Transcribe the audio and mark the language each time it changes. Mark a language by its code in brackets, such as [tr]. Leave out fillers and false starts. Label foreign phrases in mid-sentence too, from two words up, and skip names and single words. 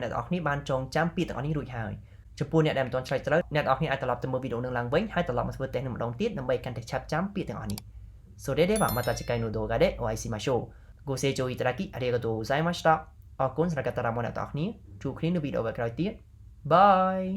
[km] អ្នកទាំងអស់គ្នាបានចងចាំពាក្យទាំងអស់នេះរួចហើយចំពោះអ្នកដែលមិនទាន់ឆ្លើយត្រូវអ្នកទាំងអស់គ្នាអាចត្រឡប់ទៅមើលវីដេអូនឹងឡើងវិញហើយត្រឡប់មកធ្វើតេស្តនឹងម្ដងទៀតដើម្បីកាន់តែឆាប់ចាំពាក្យទាំងអស់នេះ [ja] それではまた次回の動画でお会いしましょうご清聴いただきありがとうございました [km] អរគុណសម្រាប់ការតាមដានអ្នកទាំងអស់គ្នាជួបគ្នានៅវីដេអូក្រោយទៀតបាយ